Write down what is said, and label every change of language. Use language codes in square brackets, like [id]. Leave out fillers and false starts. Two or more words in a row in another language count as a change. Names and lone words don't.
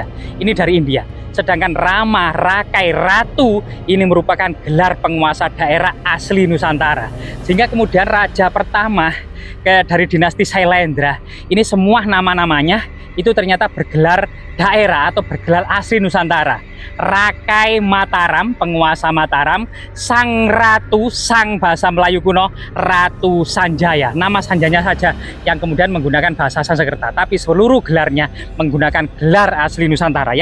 [id] Ini dari India. Sedangkan Rama, Rakai, Ratu ini merupakan gelar penguasa daerah asli Nusantara. Sehingga kemudian raja pertama dari dinasti Sailendra ini semua nama-namanya itu ternyata bergelar daerah atau bergelar asli Nusantara. Rakai Mataram, penguasa Mataram. Sang Ratu, sang bahasa Melayu kuno, Ratu Sanjaya. Nama Sanjanya saja yang kemudian menggunakan bahasa Sangsekerta, tapi seluruh gelarnya menggunakan gelar asli Nusantara.